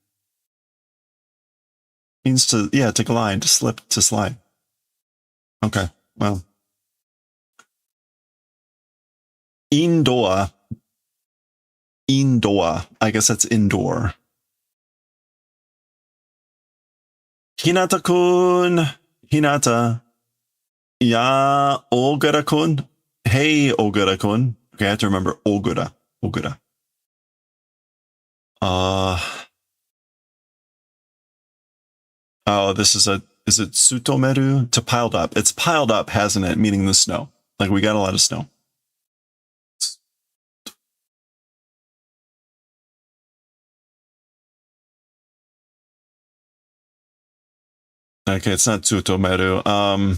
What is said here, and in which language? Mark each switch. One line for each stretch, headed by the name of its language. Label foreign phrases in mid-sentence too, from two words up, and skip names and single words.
English: Means to glide, to slip, to slide. Okay, well. Indoor. I guess that's indoor. Hinata-kun. Hinata. Ya, Ogura-kun. Hey, Ogura-kun. Okay, I have to remember Ogura. Oh, is it Tsutomeru? To piled up. It's piled up, hasn't it? Meaning the snow. Like we got a lot of snow. Okay, it's not Tsutomeru.